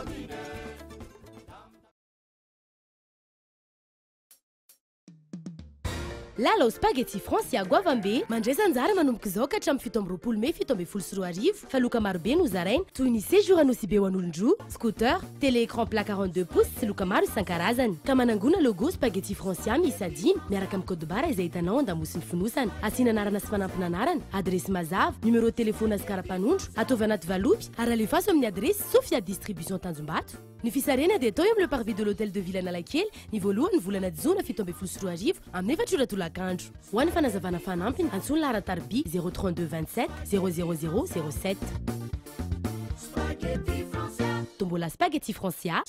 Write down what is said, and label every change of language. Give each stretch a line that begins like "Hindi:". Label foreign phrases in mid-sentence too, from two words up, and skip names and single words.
Malagasy: Lala spaghetti Francia Guavambe mandresa anjara manomboka izao ka hatramin'ny 17 Mei 17 fa loka marobe no zaraina toy ny séjour anosy be ho an'olon-droa, scooter,
French: télé-écran plat 42 pouces
Malagasy: sy loka maro isan-karazany. Ka manangona logo spaghetti Francia miisa 10 miaraka amin'ny
French: code barre
Malagasy: izay hitanao an-damosiny fonosana. Asiana anarana sy fanampina anarana, adresy mazava,
French: numéro de téléphone
Malagasy: azy karapanondro, ataovy anaty valopy ary alefaso amin'ny adresy Sofia Distribution Tanjombato. Ny fisarena dia atao eo amin'ny
French: le parvis de l'hôtel de ville
Malagasy: Analakely ny voalohany volana Jona 17 amin'ny 4 tolakandro. Ho an'ny fanazavana fanampiny antsoina Laratarby 032 27 00007. Tombola spaghetti Francia.